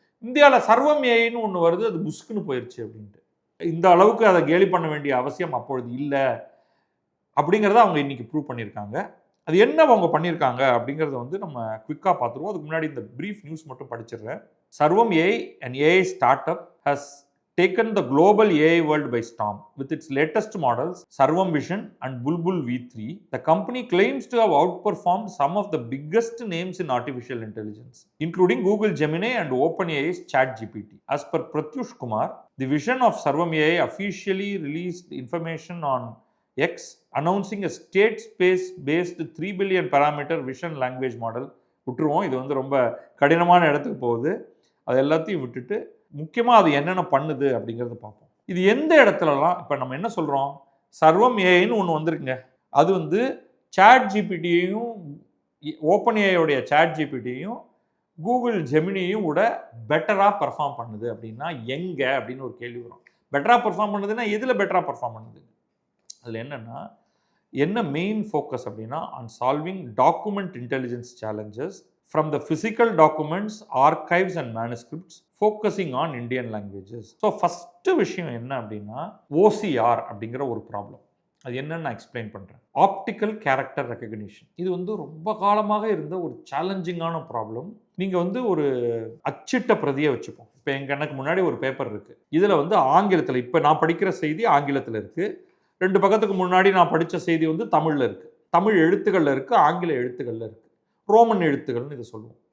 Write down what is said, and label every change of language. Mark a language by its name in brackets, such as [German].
[Tamil] இந்தியாவில் சர்வம் ஏஐன்னு ஒன்று வருது, அது புஷ்குன்னு போயிடுச்சு அப்படின்ட்டு. இந்த அளவுக்கு அதை கேலி பண்ண வேண்டிய அவசியம் அப்பொழுது இல்லை அப்படிங்கிறத அவங்க இன்றைக்கி ப்ரூவ் பண்ணியிருக்காங்க. அது என்ன அவங்க பண்ணியிருக்காங்க அப்படிங்கிறத நம்ம குவிக்காக பார்த்துருவோம். அதுக்கு முன்னாடி இந்த ப்ரீஃப் நியூஸ் மட்டும் படிச்சிடுறேன். [English] Sarvam AI and AI start up has taken the global AI world by storm. With its latest models, Sarvam Vision and Bulbul V3, the company claims to have outperformed some of the biggest names in artificial intelligence, including Google Gemini and OpenAI's ChatGPT. As per Pratyush Kumar, the vision of Sarvam AI officially released information on X, announcing a state space-based 3 billion parameter vision language model. [Tamil] விட்டுருவோம், இது ரொம்ப கடினமான இடத்துக்கு போகுது. அது எல்லாத்தையும் விட்டுட்டு முக்கியமாக அது என்னென்ன பண்ணுது அப்படிங்கிறத பார்ப்போம். இது எந்த இடத்துலலாம் இப்போ நம்ம என்ன சொல்கிறோம், சர்வம் ஏஐன்னு ஒன்று வந்திருக்குங்க, அது சாட் ஜிபிடியையும் ஓப்பன் ஏஐயோடைய சாட் ஜிபிடியையும் கூகுள் ஜெமினியையும் விட பெட்டராக பர்ஃபார்ம் பண்ணுது அப்படின்னா எங்கே அப்படின்னு ஒரு கேள்வி வரும். பெட்டராக பர்ஃபார்ம் பண்ணுதுன்னா எதில் பெட்டராக பர்ஃபார்ம் பண்ணுது? அதில் என்ன மெயின் ஃபோக்கஸ் அப்படின்னா, [English] On solving document intelligence challenges from the physical documents, archives and manuscripts, focusing on Indian languages. [Tamil] So first விஷயம் என்ன அப்படின்னா, OCR அப்படிங்கிற ஒரு ப்ராப்ளம். அது என்னன்னு நான் எக்ஸ்பிளைன் பண்ணுறேன். Optical character recognition. இது ரொம்ப காலமாக இருந்த ஒரு சேலஞ்சிங்கான ப்ராப்ளம். நீங்கள் ஒரு அச்சிட்ட பிரதியை வச்சுப்போம். இப்போ எனக்கு முன்னாடி ஒரு பேப்பர் இருக்குது, இதில் ஆங்கிலத்தில், இப்போ நான் படிக்கிற செய்தி ஆங்கிலத்தில் இருக்குது, 2 பக்கத்துக்கு முன்னாடி நான் படித்த செய்தி தமிழில் இருக்குது, தமிழ் எழுத்துக்களில் இருக்குது, ஆங்கில எழுத்துக்களில் இருக்குது, ரோமன் எழுத்துக்கள்னு இதை சொல்லுவோம்.